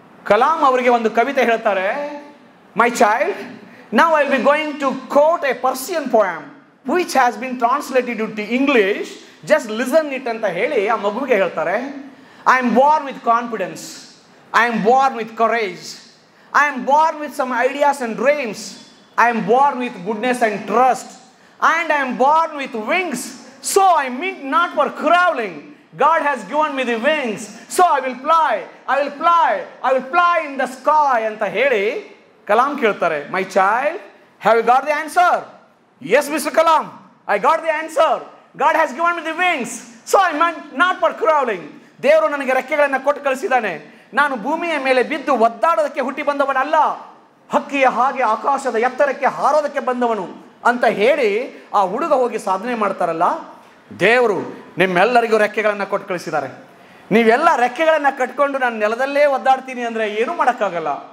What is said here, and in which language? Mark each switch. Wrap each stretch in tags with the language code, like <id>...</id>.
<kn>ಕಲಾಂ ಅವರಿಗೆ ಒಂದು ಕವಿತೆ ಹೇಳ್ತಾರೆ,</kn> <en>my child, now I will be going to quote a Persian poem which has been translated to English, just listen it</en> <kn>ಅಂತ ಹೇಳಿ ಆ ಮಗುವಿಗೆ ಹೇಳ್ತಾರೆ.</kn> <en>I am born with confidence, I am born with courage. I am born with some ideas and dreams. I am born with goodness and trust. And I am born with wings. So I mean not for crawling. God has given me the wings. So I will fly. I will fly. I will fly in the sky.</en> <kn>ಅಂತ ಹೇಳಿ ಕಲಾಂ ಕೇಳ್ತಾರೆ,</kn> <en>my child, have you got the answer? Yes, Mr. Kalam. I got the answer. God has given me the wings. So I meant not for crawling.</en> <kn>ದೇವರು ನನಗೆ ರೆಕ್ಕೆಗಳನ್ನು ಕೊಟ್ಟು ಕಳಿಸಿದ್ದಾನೆ. ನಾನು ಭೂಮಿಯ ಮೇಲೆ ಬಿದ್ದು ಒದ್ದಾಡೋದಕ್ಕೆ ಹುಟ್ಟಿ ಬಂದವನಲ್ಲ, ಹಕ್ಕಿಯ ಹಾಗೆ ಆಕಾಶದ ಎತ್ತರಕ್ಕೆ ಹಾರೋದಕ್ಕೆ ಬಂದವನು ಅಂತ ಹೇಳಿ ಆ ಹುಡುಗ ಹೋಗಿ ಸಾಧನೆ ಮಾಡ್ತಾರಲ್ಲ, ದೇವರು ನಿಮ್ಮೆಲ್ಲರಿಗೂ ರೆಕ್ಕೆಗಳನ್ನು ಕೊಟ್ಟು ಕಳಿಸಿದ್ದಾರೆ. ನೀವೆಲ್ಲ ರೆಕ್ಕೆಗಳನ್ನು ಕಟ್ಕೊಂಡು ನಾನು ನೆಲದಲ್ಲೇ ಒದ್ದಾಡ್ತೀನಿ ಅಂದರೆ ಏನೂ ಮಾಡೋಕ್ಕಾಗಲ್ಲ.</kn>